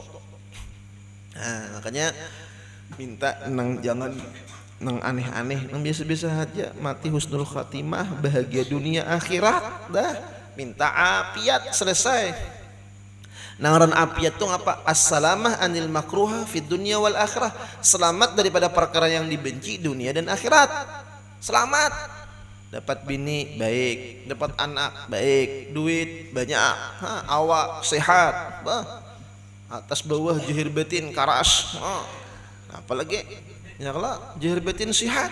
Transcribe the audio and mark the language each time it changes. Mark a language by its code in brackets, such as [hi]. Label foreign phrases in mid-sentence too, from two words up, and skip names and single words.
[bjn] Nah makanya minta nang jangan nang aneh-aneh, nang biasa-biasa aja, mati [ar] حسن الخاتمة, [bjn] bahagia dunia akhirat dah, minta afiat selesai. Nangaran afiat tuh apa? [ar] السلامة عن المكروه في الدنيا والآخرة, [bjn] selamat daripada perkara yang dibenci dunia dan akhirat. Selamat, dapat bini baik, dapat anak baik, duit banyak, awak sehat, atas bawah jahir batin karas, apalagi ya kalau jahir batin sehat.